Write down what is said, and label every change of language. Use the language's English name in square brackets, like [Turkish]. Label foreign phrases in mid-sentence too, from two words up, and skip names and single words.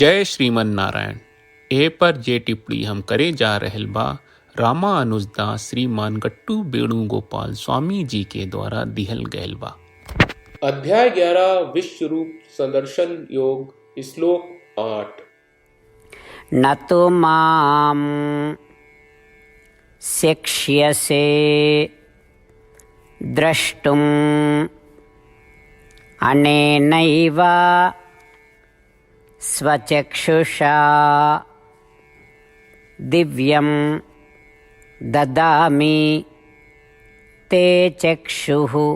[Sanskrit] जय श्रीमन नारायण। [Bhojpuri] ए पर जे टिप्पणी हम करे जा रहल बा रामानुजदास श्रीमान गट्टू वेणुगोपाल स्वामी जी के द्वारा दिहल गयल बा। अध्याय 11 विश्व रूप संदर्शन योग श्लोक 8। [Sanskrit] न तो माम शिक्ष्यसे द्रष्टुम अनेनैव स्वचक्षुषा दिव्यं ददामि ते चक्षुः